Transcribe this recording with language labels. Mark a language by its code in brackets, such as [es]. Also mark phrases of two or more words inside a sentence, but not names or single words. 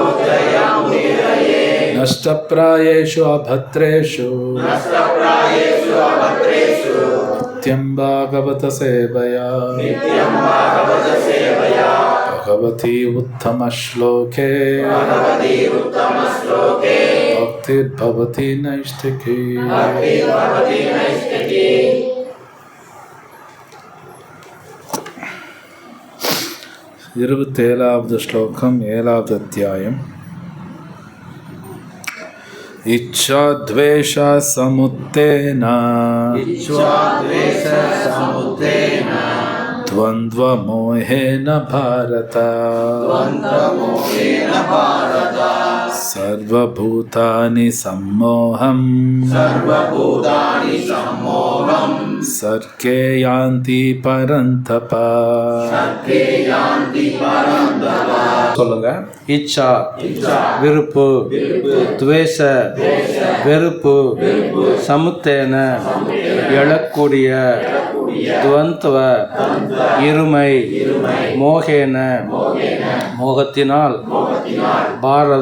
[sa] नष्टप्रायेषु अभद्रेषु नित्यं भागवत सेवया भगवती उत्तमश्लोके भक्तिर्भवति नैष्ठिकी। [ta] 27வது ஸ்லோகம் 7வது அத்தியாயம். [sa] इच्छाद्वेष समुत्थेन द्वन्द्वमोहेन भारत सर्वभूतानि सम्मोहं सर्गे यान्ति परन्तप। [ta] சொல்லுங்க. இச்சா விருப்பு, துவேஷ வெறுப்பு, சமுத்தேன எழக்கூடிய, துவந்துவ இருமை, மோகேன மோகத்தினால், பாரத